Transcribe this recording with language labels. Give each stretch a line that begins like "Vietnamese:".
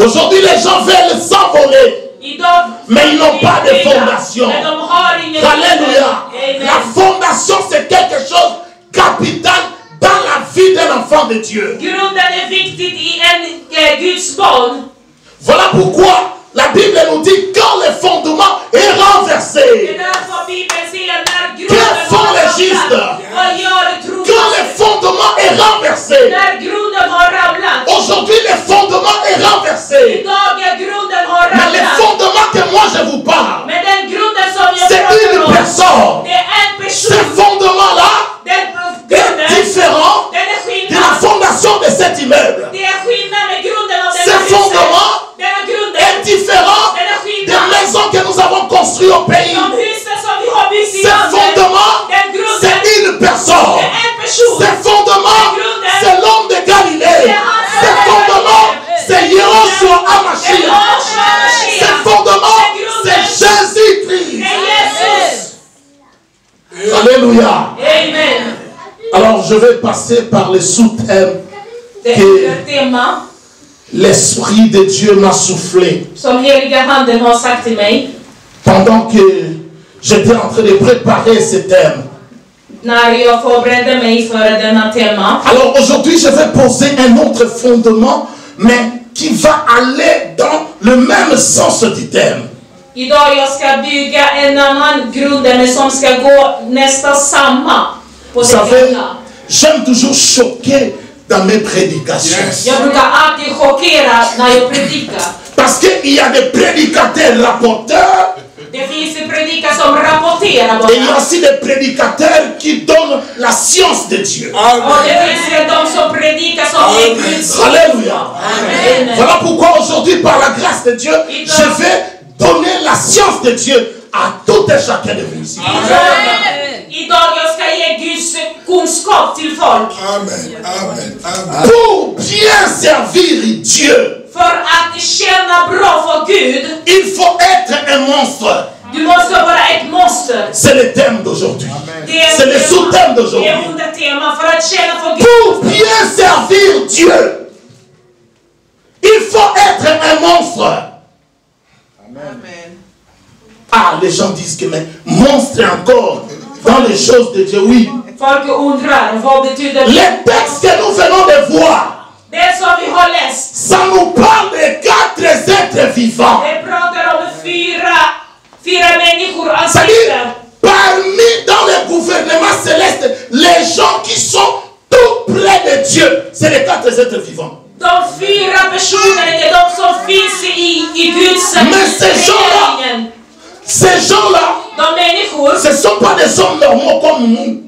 French: Aujourd'hui, les gens veulent s'envoler, mais ils n'ont pas de fondation.
Swedish: Men de har ingen
French: Alléluia. Amen. La fondation, c'est quelque chose de capital dans la vie d'un enfant de Dieu.
Swedish: Grunden är viktigt i en Guds barn.
French: Voilà pourquoi la Bible nous dit quand le fondement est renversé.
Swedish: Det är därför Bibeln säger när grunden
French: Que font les justes?
Swedish: Vad gör trofasta?
French: Quand le fondement est renversé.
Swedish: När grunden har ramlat.
French: Aujourd'hui, le fondement est renversé.
Swedish: Idag är grunden har
French: Mais le
Swedish: ramlat.
French: fondement que moi je vous parle,
Swedish: Men den grunden som jag
French: c'est
Swedish: pratar
French: une
Swedish: om,
French: personne.
Swedish: det är en
French: Ce
Swedish: person.
French: fondement-là
Swedish: Den
French: est
Swedish: grunden,
French: différent
Swedish: den är
French: de la
Swedish: skillnad.
French: fondation de cet immeuble.
Swedish: Det är skillnad med grunden av
French: Ce
Swedish: denna
French: fondement
Swedish: huset. Denna grunden,
French: est différent
Swedish: den är
French: des
Swedish: skillnad.
French: maisons que nous avons construites au pays.
Swedish: De husen som vi har byggt i
French: Ce
Swedish: landet,
French: fondement,
Swedish: den grunden,
French: c'est une personne.
Swedish: det är en person.
French: Ce fondement, c'est l'homme de Galilée. Ce fondement, c'est Yehoshua HaMashiach. Ce fondement, c'est Jésus-Christ.
Swedish: Det är Jesus.
French: Alléluia. Amen. Alors je vais passer par les sous-thèmes
Swedish: Det
French: que
Swedish: är ett tema
French: l'Esprit de Dieu m'a soufflé
Swedish: som heliga handen har sagt till mig
French: pendant que j'étais en train de préparer ce thème.
Swedish: när jag förberedde mig för denna tema.
French: Alors aujourd'hui je vais poser un autre fondement mais qui va aller dans le même sens du thème.
Swedish: Idag jag ska bygga en annan grund men som ska gå nästan samma på
French: Vous
Swedish: det
French: savez,
Swedish: hela.
French: j'aime toujours choquer dans mes prédications.
Swedish: Jag brukar alltid chockera när jag predikar.
French: Parce qu'il y a des prédicateurs rapporteurs
Swedish: Det finns en predikare som rapporterar
French: et il y a
Swedish: bara.
French: aussi des prédicateurs qui donnent la science de Dieu.
Swedish: Och det finns de som predikar som är Guds ord.
French: Alléluia. Amen. Voilà pourquoi aujourd'hui, par la grâce de Dieu, je vais donner la science de Dieu à tout et chacun de vous ici.
Swedish: Idag jag ska ge Guds kunskap till folk.
French: Amen. Amen. Amen. Pour bien servir Dieu,
Swedish: För att tjäna bra för Gud,
French: il faut être un monstre.
Swedish: du måste vara ett monster.
French: C'est le thème d'aujourd'hui.
Swedish: Det är
French: C'est le sous-thème
Swedish: det
French: d'aujourd'hui.
Swedish: är undertema för att tjäna för Gud.
French: Pour bien servir Dieu, il faut être un monstre. Amen. Ah, les gens disent que mais monstre encore dans les choses de Dieu, oui.
Swedish: Folk undrar vad betyder
French: Les textes que nous venons de voir,
Swedish: det som vi har läst.
French: ça nous parle de 4 êtres vivants.
Swedish: Det pratar om fyra människor
French: C'est-à-dire,
Swedish: ansikten.
French: parmi dans le gouvernement céleste, les gens qui sont tout près de Dieu, c'est les 4 êtres vivants.
Swedish: De fyra personer är de som finns i Guds Men
French: ces gens-là,
Swedish: regeringen.
French: Ces gens-là,
Swedish: De människor,
French: ce ne sont pas des hommes normaux comme nous.